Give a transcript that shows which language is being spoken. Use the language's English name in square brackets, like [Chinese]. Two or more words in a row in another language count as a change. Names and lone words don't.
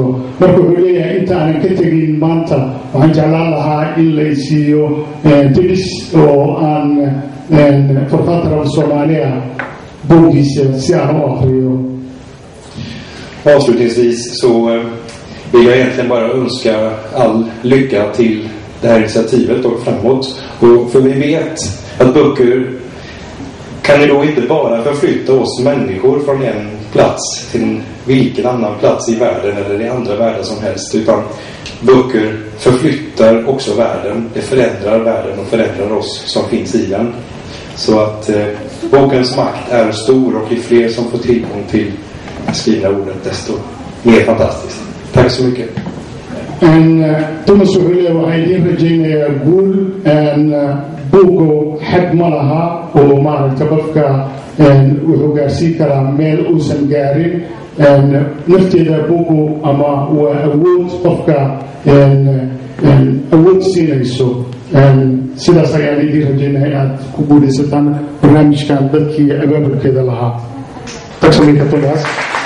[Somali] marka wuxuu leeyahay inta aanan ka tegin maanta waxaan jeclaan lahaa in la isiiyo tips oo aan författare Soomaaliya buugiisa si aan u akhriyo. [Swedish] Avslutningsvis så vill jag egentligen bara önska all lycka till det här initiativet och framåt. Och för vi vet att böcker kan ju då inte bara förflytta oss människor från en plats till vilken annan plats i världen eller i andra världar som helst, utan böcker förflyttar också världen. Det förändrar världen och förändrar oss som finns i den. Så att bokens makt är stor, och ju fler som får tillgång till skrivna ordet, desto mer fantastiskt. Tack så mycket. [Somali] Thomas Ulleay waxay idin rajaynayaa guul. buugu xad ma laha oo maaragta qofka wuxuu gaarsiin karaa meel uusan gaarin. nafteeda buugu ama waa awood qofka awood siinayso. sidaas ayaan idin rajaynayaa inaad ku guulaysataan barnaamijkan dadkii abaabulkeeda lahaa. [Swedish] Tack så mycket, Thomas.